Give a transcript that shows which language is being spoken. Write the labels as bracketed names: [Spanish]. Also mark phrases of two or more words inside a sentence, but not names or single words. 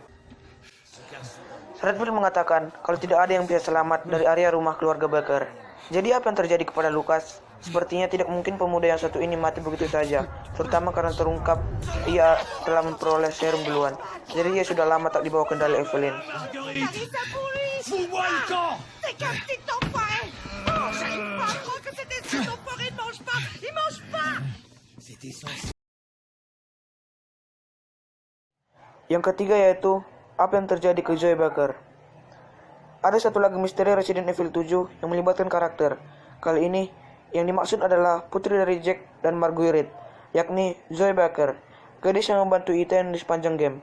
[Indonesian] Redfield mengatakan kalau tidak ada yang bisa selamat dari area rumah keluarga Becker. Jadi apa yang terjadi kepada Lucas? Sepertinya tidak mungkin pemuda yang satu ini mati begitu saja, terutama karena terungkap ia telah memperoleh serum duluan. Jadi dia sudah lama tak dibawa kendali Evelyn. [French] Fous-moi le camp! C'est qu'un petit enfoiré! Oh, j'arrive pas à croire que c'était cet enfoiré, il mange pas! Il mange pas! [Indonesian] Yang ketiga yaitu apa yang terjadi ke Zoe Becker. Ada satu lagi misteri Resident Evil 7 yang melibatkan karakter. Kali ini yang dimaksud adalah putri dari Jack dan Marguerite, yakni Zoe Becker, gadis yang membantu Ethan di sepanjang game.